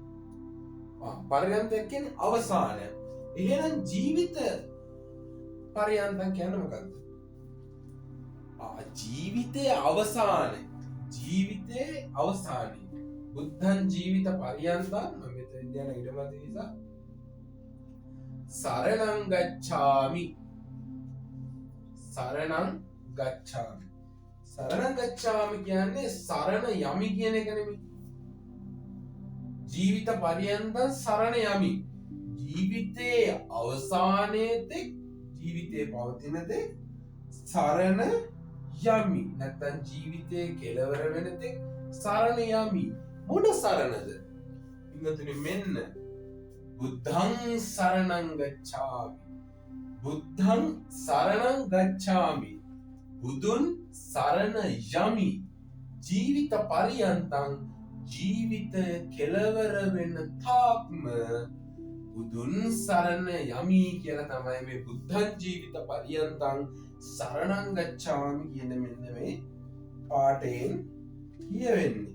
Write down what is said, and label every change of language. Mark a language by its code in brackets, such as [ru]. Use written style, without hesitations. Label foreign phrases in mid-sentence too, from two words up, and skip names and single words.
[si] පරියන්තයක් කියන්නේ අවසානය. එහෙනම් [pi] ජීවිත පරියන්තං [si] කියන්නේ මොකද්ද? ජීවිතයේ අවසානය. ජීවිතයේ අවසානය. [pi] බුද්ධං ජීවිත පරියන්තං [si] මම මෙතන යන ඊටමත් නිසා [pi] සරණං ගච්ඡාමි. සරණං ගච්ඡාමි. සරණං ගච්ඡාමි [si] කියන්නේ සරණ යමි කියන එක නෙමෙයි. [pi] ජීවිත පරියන්තං [si] සරණ යමි. ජීවිතයේ අවසානයේදී ජීවිතේ පවතින තෙක් සරණ යමි. නැත්නම් ජීවිතයේ කෙලවර වෙන තෙක් සරණ යමි. මොන සරණද? ඉන්නතුනි මෙන්න [pi] බුද්ධං සරණං ගච්ඡාමි. බුද්ධං සරණං ගච්ඡාමි. [si] බුදුන් සරණ යමි. [pi] ජීවිත පරියන්තං [si] ජීවිත කෙලවර වෙන තාක්ම බුදුන් සරණ යමි කියලා තමයි මේ [pi] බුද්ධං ජීවිත පරියන්තං සරණං ගච්ඡාමි [si] කියන මෙන්න මේ පාඨයෙන් කියවෙන්නේ.